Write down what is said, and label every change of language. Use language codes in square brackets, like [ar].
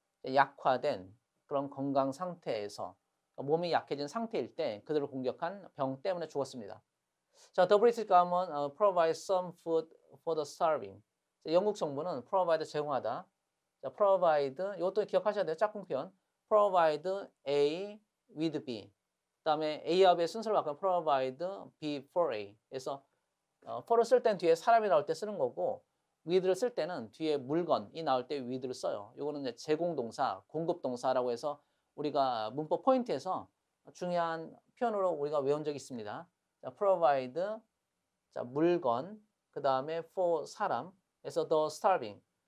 [ko] 약화된 그런 건강 상태에서 몸이 약해진 상태일 때 그들을 공격한 병 때문에 죽었습니다. [en] 자, the British government provides some food for the starving. [ko] 자, 영국 정부는 provide 제공하다. 자, provide 이것도 기억하셔야 돼요. 짝꿍 표현. provide A with B. 그다음에 A와 B의 순서를 바꾸면 provide B for A. 그래서 for를 쓸 땐 뒤에 사람이 나올 때 쓰는 거고 with를 쓸 때는 뒤에 물건이 나올 때 with를 써요. 이거는 이제 제공동사, 공급동사라고 해서 우리가 문법 포인트에서 중요한 표현으로 우리가 외운 적이 있습니다. 자, provide, 자, 물건, 그 다음에 for 사람, 그래서 the starving.